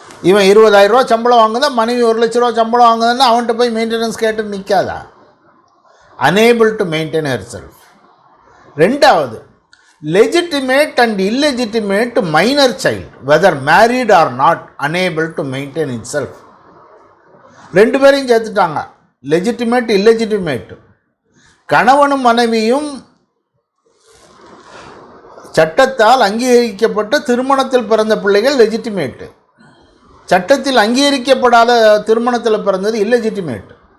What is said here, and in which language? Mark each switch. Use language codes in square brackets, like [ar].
[ta] இவன் 20,000 ரூபா சம்பளம் வாங்குதான், மனைவி 1,00,000 ரூபா சம்பளம் வாங்குதுன்னா அவன்கிட்ட போய் மெயின்டெனன்ஸ் கேட்டு நிற்காதா? [en] unable to maintain herself. [ta] ரெண்டாவது, [en] legitimate and illegitimate minor child, whether married or not, unable to maintain itself. [ta] ரெண்டு பேரையும் சேர்த்துட்டாங்க, legitimate illegitimate. கணவனும் மனைவியும் சட்டத்தால் அங்கீகரிக்கப்பட்ட திருமணத்தில் பிறந்த பிள்ளைகள் லெஜிட்டிமேட்டு, சட்டத்தில் அங்கீகரிக்கப்படாத திருமணத்தில் பிறந்தது இல்லெஜிட்டிமேட்.